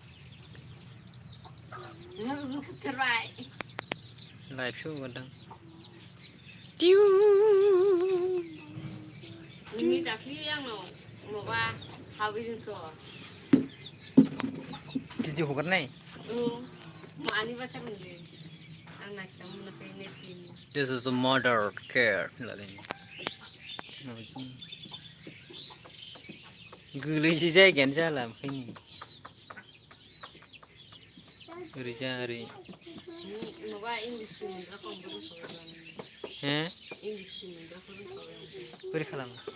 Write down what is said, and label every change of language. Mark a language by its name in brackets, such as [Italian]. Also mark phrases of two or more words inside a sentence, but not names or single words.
[Bodo] लाइफसो हगारदां नोंनि दाख्लि आंनाव माबा हाबैदोंथ' भिडिअ हगारनाय मानिबा थारमोनलै आं नायस्लाबनो मोनाखै नेट गैयिनि [English] This is a mother care [Bodo] गोलैसै जायगायानो जाला ओमफ्राय ओरैजा ओरै माबा इंलिसनि मोनग्राखौ हो इंलिसनि मोनग्राखौ बोरै खालामो